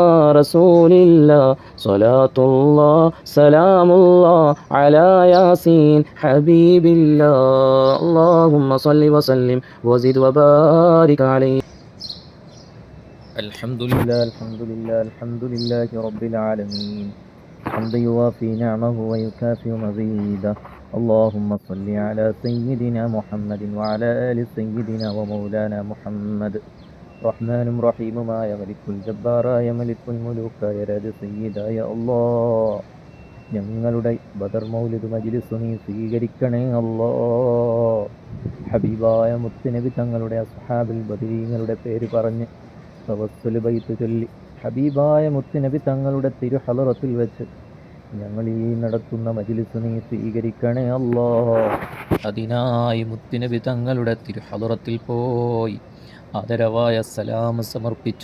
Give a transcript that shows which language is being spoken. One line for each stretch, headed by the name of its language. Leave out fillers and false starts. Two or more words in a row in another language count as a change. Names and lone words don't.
Arabic: رسول الله صلاة الله سلام الله على ياسين حبيب الله اللهم صل وسلم وزد وبارك عليه الحمد لله الحمد لله الحمد لله رب العالمين حمدا يوافي نعمه ويكافئ مزيده اللهم صل على سيدنا محمد وعلى آل سيدنا ومولانا محمد
Malayalam: റഹ്മാനും റഹീമുമായ
Arabic: ملك الجبار ملك الملوك
Malayalam: രാജ സയ്യിദായ അല്ലാഹ് ഞങ്ങളുടെ ബദർ മൗലിദ് മജ്ലിസ് നീ സ്വീകരിക്കണേ അല്ലാഹ് ഹബീബായ മുത്തുനബി തങ്ങളുടെ അസ്ഹാബുൽ ബദരീങ്ങളുടെ പേര് പറഞ്ഞ് തവസ്സുൽ ബൈത്ത് ചൊല്ലി ഹബീബായ മുത്തുനബി തങ്ങളുടെ തിരുഹളറത്തിൽ വെച്ച് ഞങ്ങൾ ഈ നടത്തുന്ന മജ്ലിസ് നീ സ്വീകരിക്കണേ അല്ലാഹ് അതിനായി മുത്തുനബി തങ്ങളുടെ തിരുഹളറത്തിൽ പോയി ആദരവായ സലാം സമർപ്പിച്ചു.